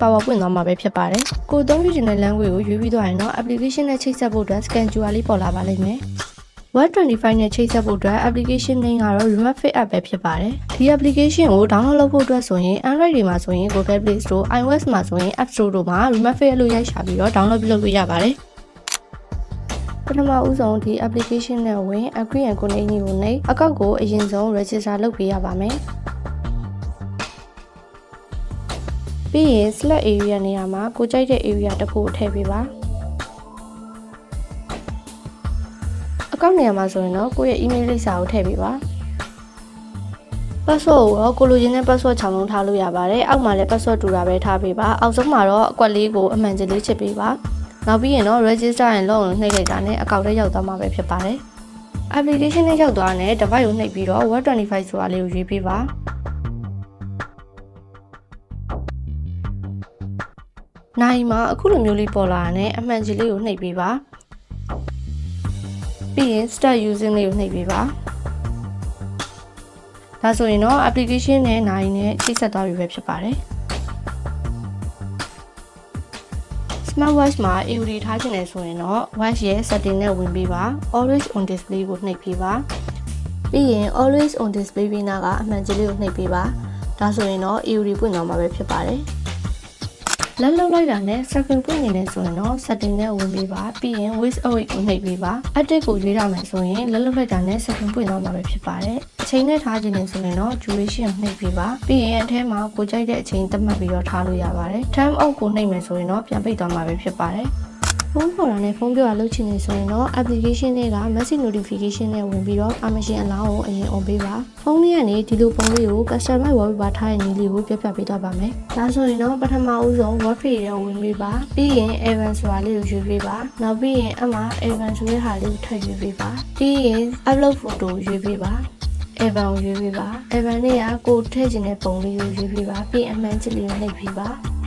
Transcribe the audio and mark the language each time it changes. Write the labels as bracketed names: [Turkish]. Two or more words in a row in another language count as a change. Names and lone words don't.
[Burmese] power ပွင့်သွားမှာပဲဖြစ်ပါတယ်။ကိုယ်သုံးချင်တဲ့ language ကိုရွေးပြီးသွားရင်တော့ application နဲ့ချိတ်ဆက်ဖို့အတွက် [English] scan QR [Burmese] လေးပေါ်လာပါလိမ့်မယ်။ Word 25 နဲ့ချိတ်ဆက်ဖို့အတွက် [English] application name [Burmese] ကတော့ Remote Fit App ပဲဖြစ်ပါတယ်။ဒီ application ကို download လုပ်ဖို့အတွက်ဆိုရင် Android တွေမှာဆိုရင် Google Play Store, iOS မှာဆိုရင် App Store တို့မှာ Remote Fit လို့ရိုက်ရှာပြီးတော့ download လုပ်လို့ရပါတယ်။ပထမဦးဆုံးဒီ application နဲ့ဝင် [English] agree and continue [Burmese] ကိုနှိပ်အကောင့်ကိုအရင်ဆုံး register လုပ်ပေးရပါမယ်။ပြီးရင် [English] select area [Burmese] နေရာမှာကိုကြိုက်တဲ့ area တစ်ခုကိုထည့်ပေးပါ။ အကောင့်နေရာမှာဆိုရင်တော့ကိုယ့်ရဲ့ email လိပ်စာကိုထည့်ပေးပါ။ password ကိုတော့ကိုလိုချင်တဲ့ password 6 လုံးထား လို့ရပါတယ်။အောက်မှာလည်း password တူတာပဲထားပေးပါ။အောက်ဆုံးမှာတော့အကွက်လေးကိုအမှန်ကြီးလေးချစ်ပေးပါ။နောက်ပြီးရင်တော့ [English] register and log [Burmese] ကိုနှိပ်လိုက်တာနဲ့အကောင့်ထဲရောက်သွားမှာပဲဖြစ်ပါတယ်။ application နဲ့ရောက်သွားတဲ့ device ကိုနှိပ်ပြီးတော့ Word 25ဆိုတာလေးကိုရွေးပေးပါ။နိုင်မှာအခုလိုမျိုးလေးပေါ်လာတာနဲ့အမှန်ကြီးလေးကိုနှိပ်ပေးပါ ။ပြီးရင် [English] start using [Burmese] လေးကိုနှိပ်ပေးပါ။ဒါဆိုရင်တော့ application နဲ့နိုင်နဲ့ချိတ်ဆက်သွားပြီပဲဖြစ်ပါတယ်။ Smartwatch မှာ AOD ထားချင်တယ်ဆိုရင်တော့ watch ရဲ့ setting နဲ့ဝင်ပေးပါ [English] always on display [Burmese] ကိုနှိပ်ပေးပါပြီးရင် [English] always on display [Burmese] ပြီးနာကအမှန်ကြီးလေးကိုနှိပ်ပေးပါဒါဆိုရင်တော့ AOD ပွင့်သွားမှာပဲဖြစ်ပါတယ်လက်လုံးလိုက်တာနဲ့ screen ပွင့်နေတယ်ဆိုရင်တော့ setting နဲ့ဝင်ပေးပါပြီးရင် [English] waste away [Burmese] ကိုနှိပ်ပေးပါ active ကိုရွေးရမယ်ဆိုရင်လက်လုံးလိုက်တာနဲ့ screen ပွင့်သွားမှာပဲဖြစ်ပါတယ်အချိန် နဲ့ထားခြင်းနဲ့ဆိုရင်တော့ duration ကိုနှိပ်ပေးပါပြီးရင်အထဲမှာကိုကြိုက်တဲ့အချိန်သတ်မှတ်ပြီးတော့ထားလို့ရပါတယ် [English] time out [Burmese] ကိုနှိပ်မယ်ဆိုရင်တော့ပြန်ပိတ်သွားမှာပဲ ဖြစ်ပါတယ်ဖုန်းခေါ်တာနဲ့ဖုန်းပြောတာလုပ်ချင်နေဆိုရင်တော့ application တွေက [English] message notification [Burmese] နဲ့ဝင်ပြီးတော့ [English] permission allow [Burmese] ကိုအရင် on ပေးပါဖုန်းလေးကနေဒီလိုပုံလေးကို [English] customize wallpaper [Burmese] ထားတဲ့နည်းလေးကိုပြပြပေးတော့ပါမယ်ဒါဆိုရင်တော့ပထမဦးဆုံး wallpaper ကိုဝင်ပေးပါပြီးရင် event ဆိုတာလေးကိုရွေးပေးပါနောက်ပြီးရင်အမှ event ဆိုတဲ့ဟာလေးကိုထည့်ရွေးပေးပါပြီးရင် [English] upload photo [Burmese] ကိုရွေးပေးပါevent ကိုရွေးပေးပါ event လေးကကိုထည့်ချင်တဲ့ပုံလေးကိုရွေးပေးပါပြီးအမှန်ချစ်လေးကိုနှိပ်ပေးပါ